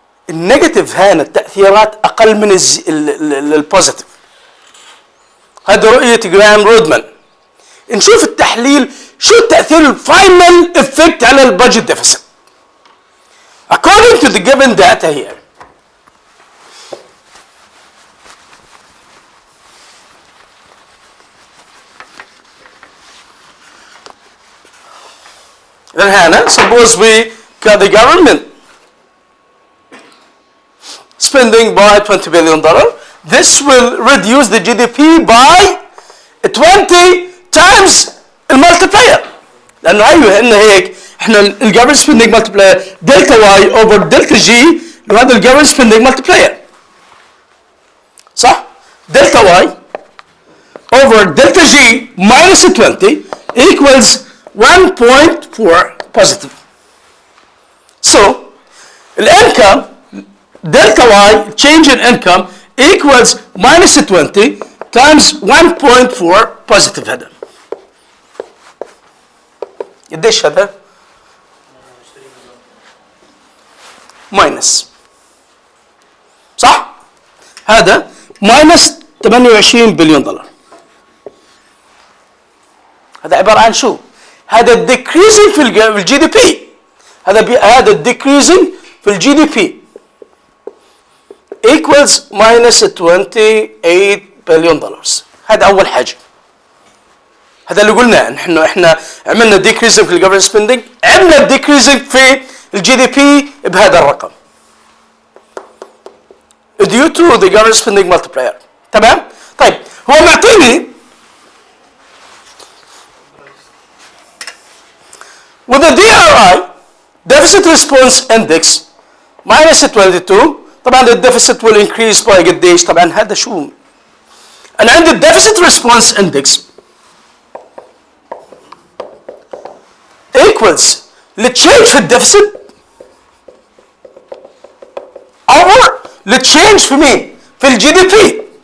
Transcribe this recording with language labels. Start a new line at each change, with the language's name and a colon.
Arabic: النيجاتيف هنا التاثيرات اقل من البوزيتيف. هذا رؤيه جرام رودمان. نشوف التحليل شو التاثير الفاينل افكت على البادجت ديفيسيت.
English: According to the given data here, then Hannah, suppose we got the government spending by $20 billion. This will reduce the GDP by 20 times المultiplier.
Arabic: لأنه أيوه إنه هيك إحنا الجفرمنت spending multiplier دلتا واي over دلتا جي وهذا الجفرمنت spending multiplier.
English: صح؟ Delta Y over delta G minus 20 equals 1.4 positive. So, الانكم delta y change in income equals minus 20 times 1.4 positive هذا.
Arabic: قديش هذا؟ minus. صح؟ هذا minus 28 بليون دولار. هذا عبارة عن شو؟ هذا decreasing في الجي دي بي. هذا decreasing في الجي دي بي equals minus 28 بليون دولار. هذا أول حاجة. هذا اللي قلناه احنا عملنا decreasing في الجفرمنت سبيندنج، عملنا decreasing في الجي دي بي بهذا الرقم.
English: due to the government spending multiplier.
Arabic: تمام؟ طيب هو معطيني
English: with the DRI deficit response index minus 22.
Arabic: طبعا الديفيسيت
English: will increase by
Arabic: قديش؟ طبعا هذا شو؟ انا عندي الديفيسيت ريسبونس اندكس equals للتشينج في الديفيسيت over للتشينج في مين؟ في الجي دي بي.